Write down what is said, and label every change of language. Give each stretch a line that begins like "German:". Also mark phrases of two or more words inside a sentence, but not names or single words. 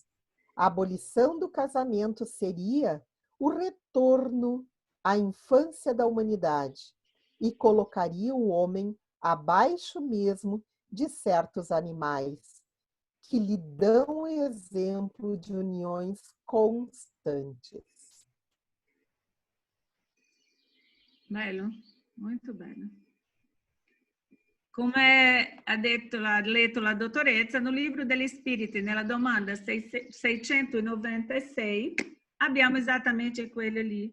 Portuguese: A abolição do casamento seria o retorno à infância da humanidade e colocaria o homem abaixo mesmo de certos animais, que lhe dão exemplo de uniões constantes.
Italian: Bello, molto bello. Come ha letto la dottoressa,
Portuguese: no Livro
Italian: degli Spiriti, nella domanda 696, abbiamo esattamente quello lì.